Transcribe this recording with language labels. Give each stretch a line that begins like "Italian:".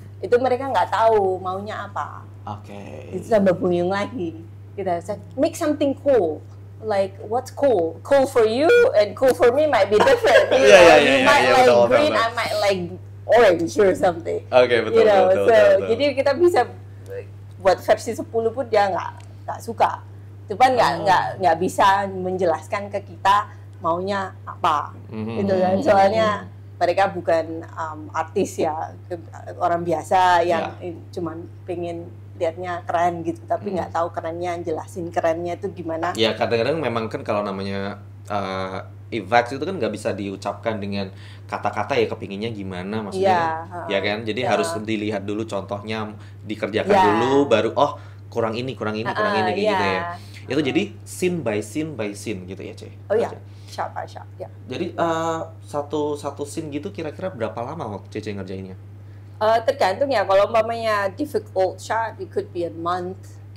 Indonesian: Itu mereka nggak tahu maunya apa. Itu tambah buyung lagi. Kita
English: make something cool. Like what's cool? Cool for you and cool for me might be different. You might like green, I might like orange or something.
Indonesian: Betul. Jadi kita bisa buat versi 10 pun dia nggak suka. Cuman nggak bisa menjelaskan ke kita maunya apa, gitu kan? Soalnya mereka bukan artis ya, orang biasa yang cuman pengen lihatnya keren gitu, tapi nggak tahu kerennya, jelasin kerennya itu gimana. Ya kadang-kadang memang kan kalau namanya effects itu kan nggak bisa diucapkan dengan kata-kata ya, kepinginnya gimana maksudnya, ya kan? Jadi harus dilihat dulu contohnya, dikerjakan dulu, baru kurang ini gitu ya. Itu jadi
English: scene by scene
Indonesian: gitu ya, Ce? Oh iya,
English: shot by shot,
Indonesian: ya. Jadi satu scene gitu kira-kira berapa lama waktu Cece ngerjainnya? Tergantung ya, kalau umpamanya
English: difficult shot, it could be a month.